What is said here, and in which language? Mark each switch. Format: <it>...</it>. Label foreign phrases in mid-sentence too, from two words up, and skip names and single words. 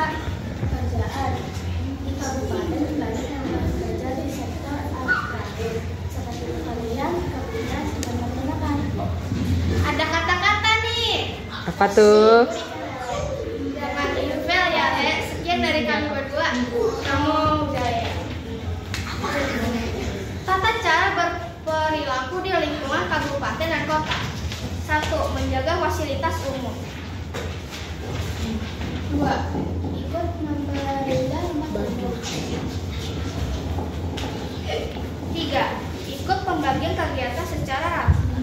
<id>Pekerjaan di kabupaten banyak yang bekerja di sektor administratif seperti pertanian, kebumian, dan peternakan. Ada kata-kata nih. Apa tuh? Jangan ilfil ya, Sekian dari kami berdua.</id> <pi>Namo Buddhaya.</pi> <id>Tata cara berperilaku di lingkungan kabupaten dan kota. 1. Menjaga fasilitas umum. 2. Ikut memberikan rumah. 3. Ikut pembagian kegiatan secara rata.</id>